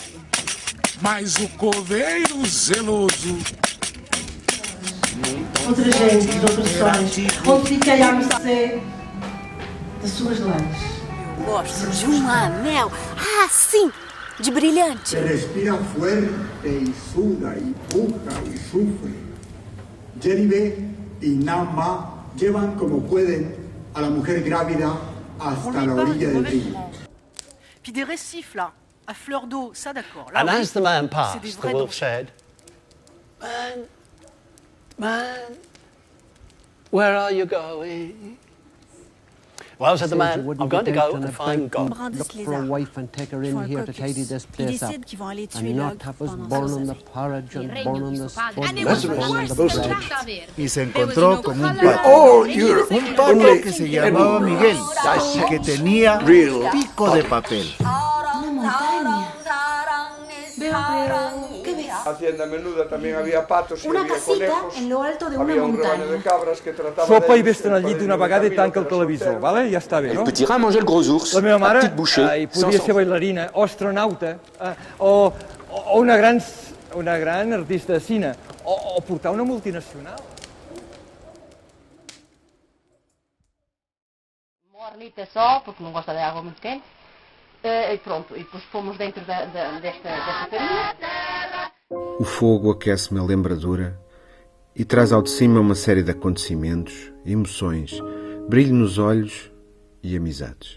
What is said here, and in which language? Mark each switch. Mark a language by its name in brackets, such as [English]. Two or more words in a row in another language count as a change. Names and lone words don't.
[Portuguese] Mas o coveiro zeloso... Outra gente, de outros sonhos, onde fiquei à mercê das suas lãs. Eu gosto de um anel, sim, de brilhante. [Spanish] Se respira fuerte y suda y puja y sufre. Jeribe y Nama llevan como pueden a la mujer grávida hasta la orilla del río. [French] Puis des récifs là, à fleur d'eau, ça d'accord. [English] And as the man passed, the vrais wolf said, Man, where are you going? Well, said the man, I'm going to go and find God. Look for a wife and take her in here to tidy this place up. And not have us burn on the porridge and burn on the spud and burn on the bread. [Spanish] Y se encontró con un pato. Un pato que se llamaba Miguel y que tenía pico de papel. Una montaña. Veo, ¿qué ves? Hacienda Menuda también había patos y Una había casita conejos. en lo alto de una Había un montaña. rebaño de cabras que tratava [Catalan] Sopa i d'ells vés-te'n al llit d'una vegada i tanca el televisor, vale? Ja està bé, no? El [French] petit rat mangeait le gros ours. [Catalan] La meva mare [French] petite bouchée. [Catalan] podia ser bailarina, o astronauta, o una gran artista de cine, o portar una multinacional. [Portuguese] Mornita só, porque não gosta de água muito quente. E pronto, e depois fomos dentro desta carinha. O fogo aquece-me a lembradura e traz ao de cima uma série de acontecimentos, emoções, brilho nos olhos e amizades.